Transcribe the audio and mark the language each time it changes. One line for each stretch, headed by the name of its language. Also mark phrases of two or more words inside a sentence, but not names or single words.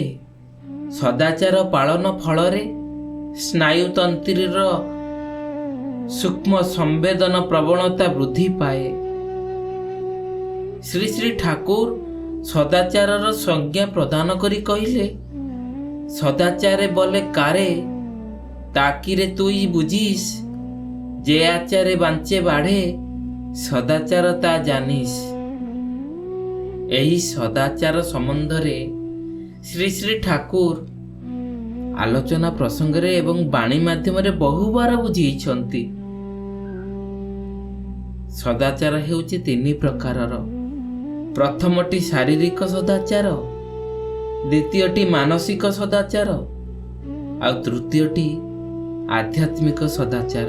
Odia: ସଦାଚାର ପାଳନ ଫଳରେ ସ୍ନାୟୁତନ୍ତ୍ରୀର ସୂକ୍ଷ୍ମ ସମ୍ବେଦନ ପ୍ରବଣତା ବୃଦ୍ଧି ପାଏ। ଶ୍ରୀ ଶ୍ରୀ ଠାକୁର ସଦାଚାରର ସଂଜ୍ଞା ପ୍ରଦାନ କରି କହିଲେ,
Bangla: সদাচারে বলে কারে তাকিরে তুই বুঝিস, যে আচারে বাঞ্চে বাঢ়ে সদাচার তা জানিস।
Odia: ଏହି ସଦାଚାର ସମ୍ବନ୍ଧରେ ଶ୍ରୀ ଶ୍ରୀ ଠାକୁର ଆଲୋଚନା ପ୍ରସଙ୍ଗରେ ଏବଂ ବାଣୀ ମାଧ୍ୟମରେ ବହୁବାର ବୁଝେଇଛନ୍ତି। ସଦାଚାର ହେଉଛି ତିନି ପ୍ରକାରର। ପ୍ରଥମଟି ଶାରୀରିକ ସଦାଚାର, ଦ୍ୱିତୀୟଟି ମାନସିକ ସଦାଚାର ଆଉ ତୃତୀୟଟି ଆଧ୍ୟାତ୍ମିକ ସଦାଚାର।